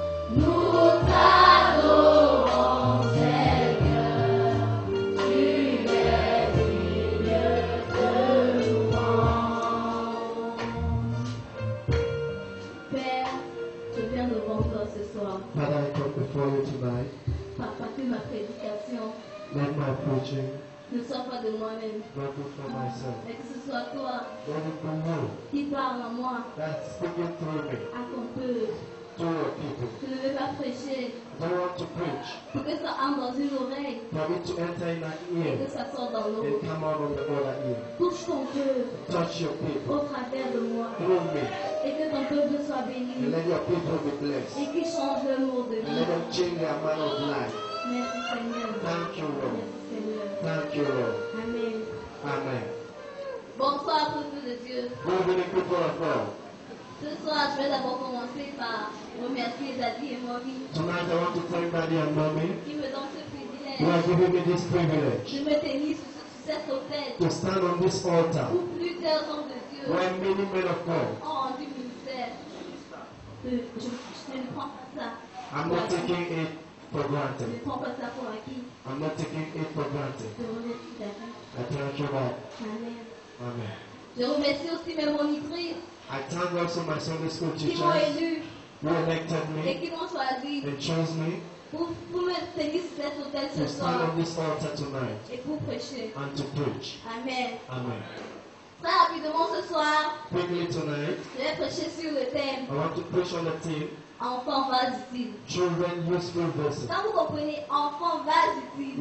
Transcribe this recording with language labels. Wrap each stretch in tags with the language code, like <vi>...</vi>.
<fr>Nous t'adorons, Seigneur. Tu es digne de louange. Père, je viens devant toi ce soir.</fr> <en>Father, I come before you tonight.</en> <fr>Papa, que ma prédication</fr> <en>Let my preaching</en> <fr>ne soit pas de moi-même,</fr> <en>not be for myself.</en> <fr>mais que ce soit toi</fr> <en>Let it be you</en> <fr>qui parle en moi</fr> <en>that's speaking through me</en> <fr>à ton peuple.</fr> <en>to your people.</en> <fr>Je ne vais pas prêcher</fr> <en>I don't want to preach</en> <fr>pour que ça entre dans une oreille</fr> <en>for it to enter in an</en> <fr>et</fr> <en>ear</en> <fr>que ça sorte dans</fr> <en>and</en> <fr>l'autre.</fr> <en>come out of the other ear.</en> <fr>Touche ton peuple</fr> <en>Touch your people</en> <fr>au travers de moi</fr> <en>through me</en> <fr>et que ton peuple soit</fr> <en>and</en> <fr>béni</fr> <en>let your people be blessed</en> <fr>et qu'il change le mot de</fr> <en>and let</en> <fr>vie.</fr> <en>them change their manner of life.</en> <fr>Merci Seigneur.</fr> <en>Thank you, Lord.</en> <fr>Merci Seigneur.</fr> <en>Thank you, Lord.</en> <fr>Amen.</fr> <en>Amen.</en> <fr>Bonsoir peuple de Dieu.</fr> <en>Good evening, people of God.</en> <fr>Ce soir, je vais d'abord commencer par remercier Daddy et Mommy</fr> <en>Tonight I want to thank Daddy and Mommy</en> <fr>qui me donnent ce</fr> <en>who are</en> <fr>privilège</fr> <en>giving me this privilege</en> <fr>de me tenir sur cet autel</fr> <en>to stand on this altar</en> <fr>où plusieurs hommes de Dieu</fr> <en>where many men of God.</en> <fr>ont rendu ministère. Je ne prends pas ça.</fr> <en>I'm not taking it for</en> <fr>Je</fr> <en>granted.</en> <fr>ne prends pas ça pour acquis.</fr> <en>I'm not taking it for granted.</en> <fr>Je remercie Daddy.</fr> <en>I thank you, God.</en> <fr>Amen.</fr> <en>Amen.</en> <fr>Je remercie aussi mes monitrices</fr> <en>I thank also my Sunday school</en> <fr>qui m'ont</fr> <en>teachers</en> <fr>élu</fr> <en>who elected</en> <fr>et</fr> <en>me</en> <fr>qui m'ont choisi</fr> <en>and chose me</en> <fr>pour me tenir sur cet autel</fr> <en>to</en> <fr>ce</fr> <en>stand</en> <fr>soir</fr> <en>on this altar tonight</en> <fr>et pour prêcher.</fr> <en>and to preach.</en> <fr>Amen.</fr> <en>Amen.</en> <fr>Très rapidement ce soir,</fr> <en>Quickly tonight,</en> <fr>je vais prêcher sur le thème</fr> <en>I want to preach on the theme</en> <fr>enfant vase utile.</fr> <en>children useful vessels.</en> <fr>Quand vous comprenez enfant vase utile,</fr>